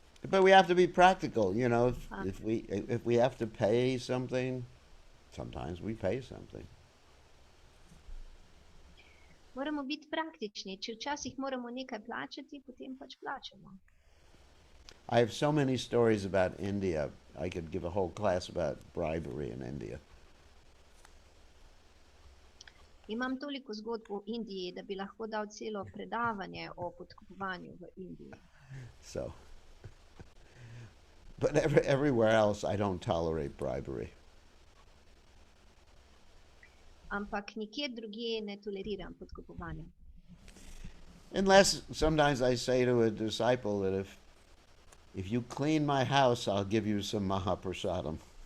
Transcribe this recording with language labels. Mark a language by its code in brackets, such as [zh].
[en] But we have to be practical, if we have to pay something, sometimes we pay something. [sl] Moramo biti praktični, če včasih moramo nekaj plačati, potem pač plačamo. [en] I have so many stories about India. I could give a whole class about bribery in India. [sl] Imam toliko zgodb o Indiji, da bi lahko dal celo predavanje o podkupovanju v Indiji. [en] So, but everywhere else I don't tolerate bribery. [sl] Ampak nikjer drugje ne toleriram podkupovanja. [en] Unless sometimes I say to a disciple that if you clean my house, I'll give you some mahaprasadam.